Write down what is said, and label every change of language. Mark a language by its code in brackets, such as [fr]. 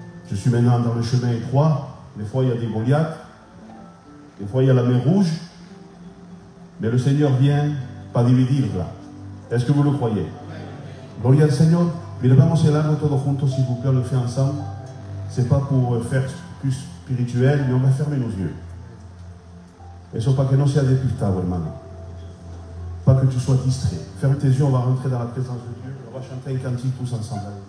[fr] Je suis maintenant dans le chemin étroit. Des fois il y a des Goliaths, des fois il y a la mer rouge, mais le Seigneur vient [es] para dividirla. [fr] Est-ce que vous le croyez? [es] Gloria al Seignor. [fr] Mais [es] vamos a orar todos juntos, [fr] s'il vous plaît, on le fait ensemble. C'est pas pour faire plus spirituel, mais on va fermer nos yeux. [es] Eso para que no sea despistado, hermano. [fr] Pas que tu sois distrait. Ferme tes yeux, on va rentrer dans la présence de Dieu. On va chanter un cantique tous ensemble.